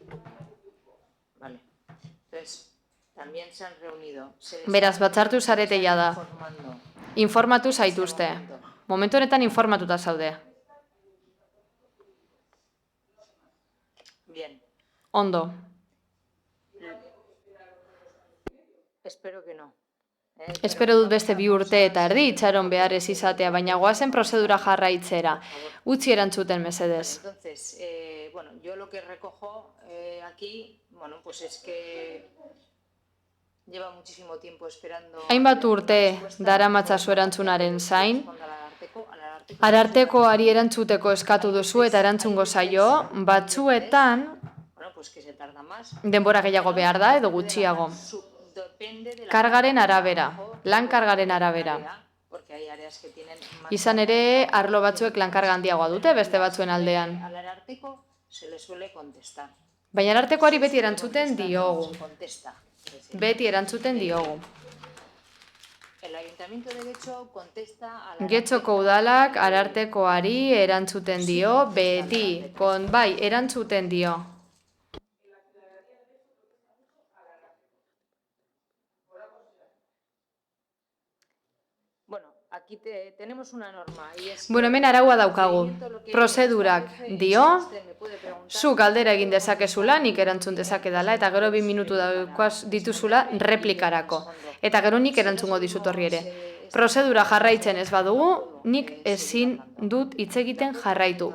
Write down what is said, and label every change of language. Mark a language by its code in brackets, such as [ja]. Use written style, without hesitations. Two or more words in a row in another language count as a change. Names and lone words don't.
[eu] Beraz, batzartu zarete da. Informatu zaituzte. Momentu honetan informatuta zaude. Ondo. [es] Espero que no. [eu] Espero dut beste 2 urte eta erdi itxaron behar ez izatea, baina goazen prozedura jarraitzera. Utzi erantzuten mesedez. [es] Entonces, bueno, yo lo que recojo aquí, bueno, pues es que lleva muchísimo tiempo esperando. [eu] Hainbat urte daramatzazu erantzunaren zain, arartekoari erantzuteko eskatu duzu eta erantzungo zaio, batzuetan denbora gehiago behar da edo gutxiago. Kargaren arabera, lan kargaren arabera. Izan ere, arlo batzuek lan karga handiagoa dute beste batzuen aldean. Baina arartekoari beti erantzuten diogu. Beti erantzuten diogu. Getxoko udalak arartekoari erantzuten dio, beti, bai, erantzuten dio. [es] Aquí tenemos una norma. [eu] Bueno, hemen araua daukagu. Prozedurak dio, zu galdera egin dezakezula, nik erantzun dezakedala, eta gero 2 minutu daukaz dituzula replikarako. Eta gero nik erantzungo dizut horri ere. Prozedura jarraitzen ez badugu, nik ezin dut hitz egiten jarraitu.